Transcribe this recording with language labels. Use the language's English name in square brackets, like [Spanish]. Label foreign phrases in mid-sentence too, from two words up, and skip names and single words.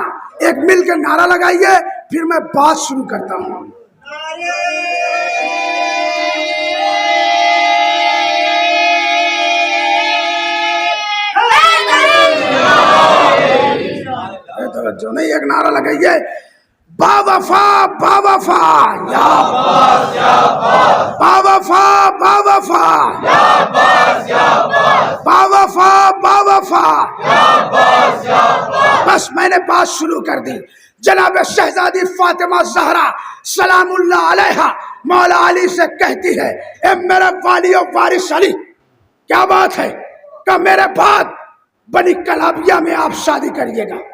[Urdu] ایک مل کے نعرہ لگائیے، پھر میں بات شروع کرتا ہوں. توجہ نہیں، ایک نعرہ لگائیے، با وفا با وفا یا عباس یا عباس، با وفا با وفا یا عباس یا عباس، با وفا با وفا یا عباس یا عباس. بس میں نے بات شروع کر دی. جناب شہزادی فاطمہ زہرا [Arabic] سلام اللہ علیہا [Urdu] مولا علی سے کہتی ہے، اے میرے والی و وارث علی، کیا بات ہے کہ میرے بعد بنی کلابیہ میں آپ شادی کریے گا.